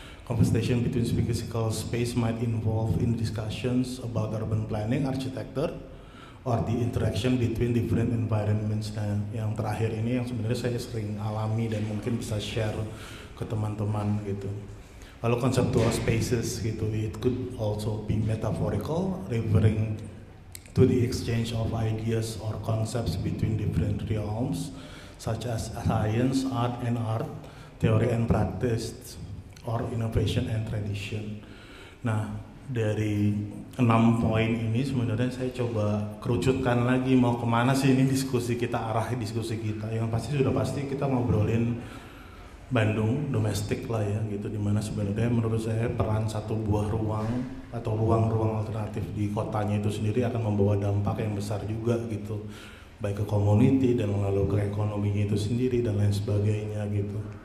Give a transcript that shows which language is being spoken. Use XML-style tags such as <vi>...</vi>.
<en>Conversation between physical space might involve in discussions about urban planning, architecture, or the interaction between different environments.</en> <id>Nah, yang terakhir ini yang sebenarnya saya sering alami dan mungkin bisa share ke teman-teman gitu.</id> <en>Lalu conceptual spaces gitu, it could also be metaphorical, referring to the exchange of ideas or concepts between different realms, such as science, art and art, theory and practice, or innovation and tradition.</en> <id>Nah, dari 6 poin ini sebenarnya saya coba kerucutkan lagi mau kemana sih ini diskusi kita, arah diskusi kita. Yang sudah pasti kita ngobrolin Bandung domestik lah ya gitu, dimana sebenarnya menurut saya peran satu buah ruang atau ruang-ruang alternatif di kotanya itu sendiri akan membawa dampak yang besar juga gitu, baik ke community dan lalu ke ekonominya itu sendiri dan lain sebagainya gitu.</id>